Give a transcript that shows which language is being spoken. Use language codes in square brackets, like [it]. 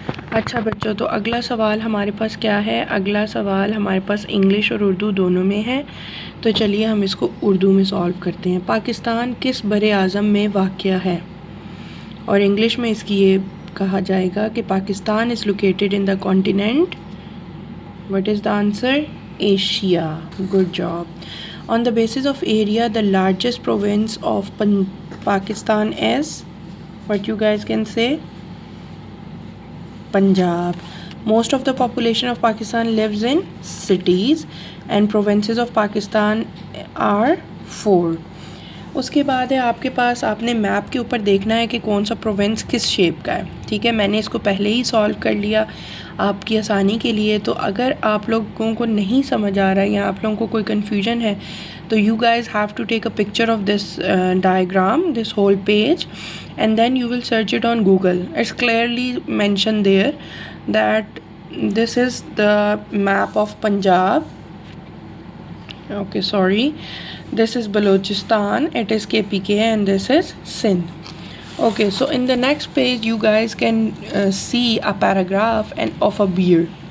[ur] اچھا بچوں، تو اگلا سوال ہمارے پاس کیا ہے؟ اگلا سوال ہمارے پاس انگلش اور اردو دونوں میں ہے. تو چلیے ہم اس کو اردو میں سالو کرتے ہیں. پاکستان کس بر اعظم میں واقع ہے؟ اور انگلش میں اس کی یہ کہا جائے گا کہ [en] Pakistan is located in the continent. What is the answer? Asia. Good job. On the basis of area, the largest province of Pakistan is, what you guys can say? Punjab. Most of the population of Pakistan lives in cities and provinces of Pakistan are 4. [ur] اس کے بعد ہے آپ کے پاس، آپ نے map کے اوپر دیکھنا ہے کہ کون سا پروونس کس شیپ کا ہے. ٹھیک ہے، میں نے اس کو پہلے ہی سالو کر لیا آپ کی آسانی کے لیے. تو اگر آپ لوگوں کو نہیں سمجھ آ رہا ہے یا آپ لوگوں کو کوئی کنفیوژن ہے تو [en] You guys have to take a picture of this diagram, this whole page, and then you will search it on Google. It's clearly mentioned there that this is the map of Punjab. Okay, sorry. This is Balochistan, it is KPK, and this is Sindh. Okay, so in the next page you guys can see a paragraph of a beer.